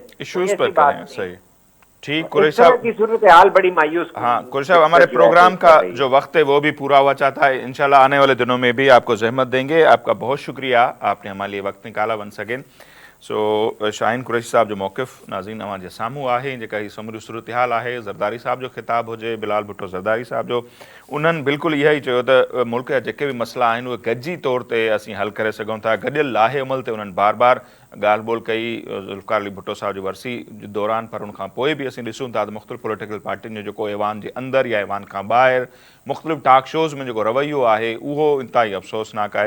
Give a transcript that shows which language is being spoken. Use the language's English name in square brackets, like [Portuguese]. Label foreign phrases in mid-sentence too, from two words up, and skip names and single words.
[Urdu] ایشوز پر کریں. صحیح, ٹھیک. قریشی صاحب کی صورتحال بڑی مایوس. ہاں قریشی صاحب, ہمارے پروگرام کا جو وقت ہے وہ بھی پورا ہوا چاہتا ہے, انشاءاللہ آنے والے دنوں میں بھی آپ کو زحمت دیں گے. آپ کا بہت شکریہ, آپ نے ہمارے لیے وقت نکالا [English] once again. [Sindhi] سو شاہین قریشی صاحب جو موقف ناظرین اوہاں جے ساموں آہے जेका ही समूरी सूरत-हाल आहे, ज़रदारी साहब जो ख़िताब हुजे, बिलाल भुट्टो ज़रदारी साहब जो, उन्हनि बिल्कुलु इहा ई चयो त मुल्क जा जेके बि मसइला आहिनि उहे गॾिजी तौर ते असीं हल करे सघूं था. गॾियल लाहे अमल ते उन्हनि बार बार ॻाल्हि ॿोल कई ज़ुल्फ़िकार अली भुट्टो साहब जी वरसी दौरान, पर उन खां पोइ बि असीं ॾिसूं था त मुख़्तलिफ़ पॉलिटिकल पार्टियुनि जो जेको ऐवान जे अंदरि या ऐवान खां ॿाहिरि मुख़्तलिफ़ [English] talk shows [Sindhi] में जेको रवैयो आहे उहो इंतिहाई अफ़सोसनाक आहे.